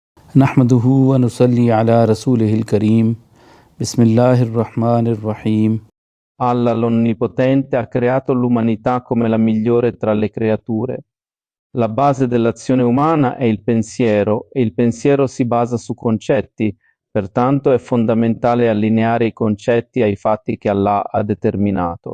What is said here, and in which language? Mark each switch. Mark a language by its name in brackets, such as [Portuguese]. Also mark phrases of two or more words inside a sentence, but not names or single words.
[Arabic] نحمده ونصلي على رسوله الكريم بسم الله الرحمن الرحيم. [Italian] Allah l'Onnipotente ha creato l'umanità come la migliore tra le creature. La base dell'azione umana è il pensiero e il pensiero si basa su concetti, pertanto è fondamentale allineare i concetti ai fatti che Allah ha determinato.